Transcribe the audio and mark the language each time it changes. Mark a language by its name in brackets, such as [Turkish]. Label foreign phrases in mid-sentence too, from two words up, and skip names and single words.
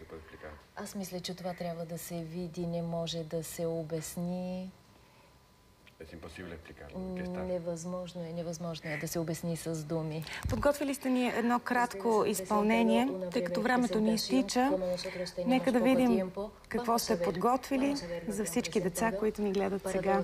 [Bulgarian] Аз мисля, че това трябва да се види, не може да се обясни. [Spanish] Es imposible explicarlo. Que está... [Bulgarian] Невъзможно е да се обясни с думи. Подготвили сте ни едно кратко изпълнение, тъй като времето ни изтича. Нека да видим какво сте подготвили за всички деца, които ни гледат сега.